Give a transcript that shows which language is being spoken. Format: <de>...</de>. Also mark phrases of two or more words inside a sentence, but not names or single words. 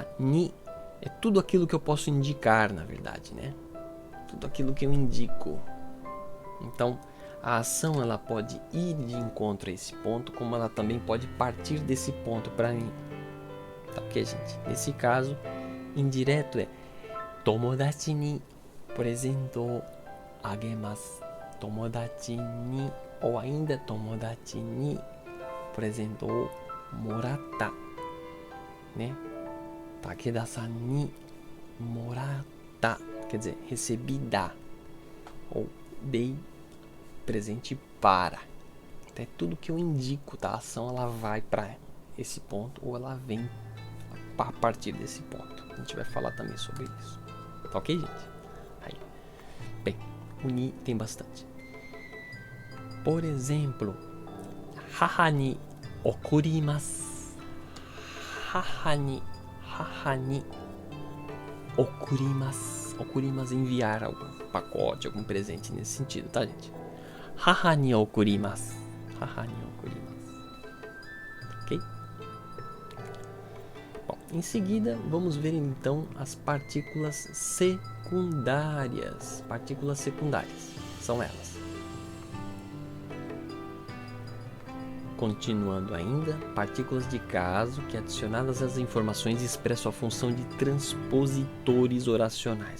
<pt>Ni é tudo aquilo que eu posso indicar, na verdade, né? Tudo aquilo que eu indico. Então, A ação ela pode ir de encontro a esse ponto, como ela também pode partir desse ponto para mim. Tá ok, gente? Nesse caso, indireto é</pt> <ja>友達にプレゼントあげます. 友達に,</ja> <pt>ou ainda</pt> <ja>友達にプレゼントをもらった, né? Takedaさんにもらった,</ja> <pt>quer dizer, recebi da, ou dei presente para. Então é tudo que eu indico, tá? A ação ela vai para esse ponto ou ela vem a partir desse ponto. A gente vai falar também sobre isso. Tá ok, gente? Aí. Bem, o ni tem bastante. Por exemplo,</pt> <ja>母に送ります. 母に送ります. Okurimasu,</ja> <pt>enviar algum pacote, algum presente nesse sentido, tá, gente?</pt> <ja>母に送ります。母に送ります.</ja> <pt>Ok? Bom, em seguida, vamos ver então as partículas secundárias. Partículas secundárias são elas. Continuando ainda, partículas de caso que adicionadas às informações expressam a função de transpositores oracionais.</pt>